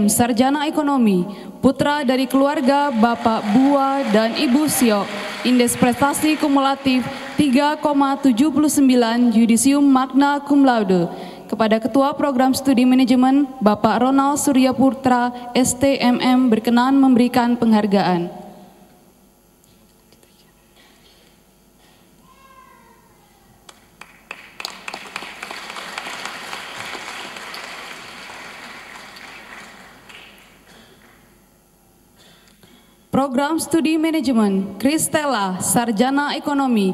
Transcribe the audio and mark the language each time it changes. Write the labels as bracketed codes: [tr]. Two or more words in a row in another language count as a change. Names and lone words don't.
[id] Sarjana Ekonomi, putra dari keluarga Bapak Bua dan Ibu Siok, indeks prestasi kumulatif 3,79, yudisium [la] magna cum laude. [id] Kepada Ketua Program Studi Manajemen Bapak Ronald Surya Putra STMM berkenan memberikan penghargaan. Program Studi Manajemen Kristela Sarjana Ekonomi,